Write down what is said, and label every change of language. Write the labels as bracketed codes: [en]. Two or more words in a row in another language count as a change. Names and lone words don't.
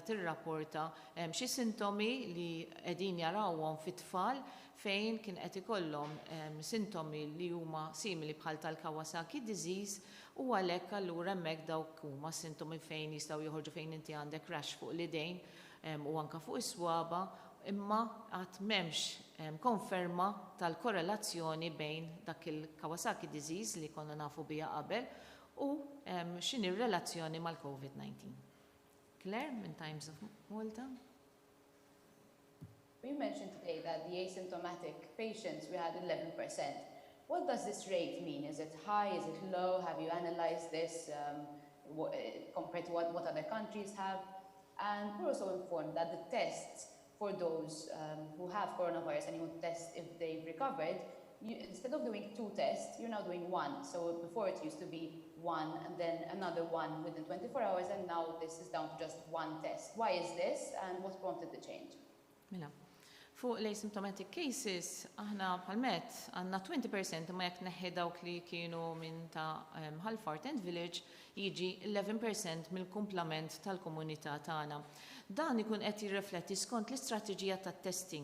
[mt] tirrapporta xi sintomi li qegħdin jarawhom fit-tfal fejn kien qed ikollhom sintomi li huma simili bħal tal- [en] Kawasaki disease [mt] u għalhekk allura hemmhekk dawk huma sintomi fejn jistgħu joħorġu fejn inti għandek rash fuq l-idejn u anke fuq is-swaba imma għad m'hemmx konferma tal-korrelazzjoni bejn dak il- [en] Kawasaki disease [mt] li konna nafu biha qabel u x'inhi r-relazzjoni mal-COVID-19. Claire, minn Times of Malta. [en] We mentioned today that the asymptomatic patients, we had 11%. What does this rate mean? Is it high? Is it low? Have you analyzed this compared to what other countries have? And we're also informed that the tests for those who have coronavirus and you want to test if they've recovered, instead of doing 2 tests, you're now doing 1. So before it used to be 1 and then another 1 within 24 hours, and now this is down to just 1 test. Why is this and what prompted the change? [mt] Mela. Fuq l- [en] asymptomatic cases, [mt] aħna bħal-met għandna 20% ma jekk neħħi dawk li kienu minn ta' Halfart and Village jiġi 11% mill-kumplament tal-komunità tagħna. Dan ikun qed jirrifletti skont l-istrateġija tat-testing.